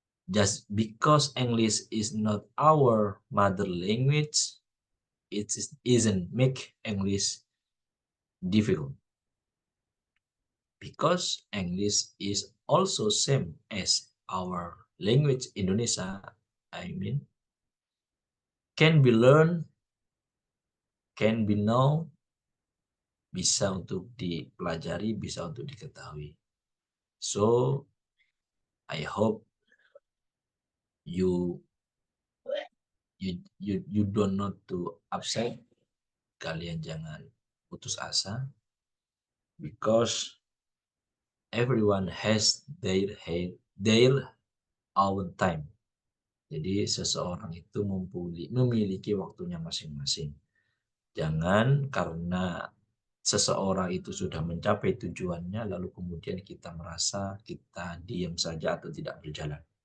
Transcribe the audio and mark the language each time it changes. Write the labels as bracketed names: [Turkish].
[English] Just because English is not our mother language, isn't make English difficult, because English is also same as our language Indonesia. I mean, can be learned, can be know, [Indonesian] bisa untuk dipelajari, bisa untuk diketahui. [English] So I hope you you don't not to upset. [Indonesian] Kalian jangan putus asa, [English] because everyone has their own time. [Indonesian] Jadi seseorang itu memiliki waktunya masing-masing. Jangan karena seseorang itu sudah mencapai tujuannya lalu kemudian kita merasa kita diam saja atau tidak berjalan.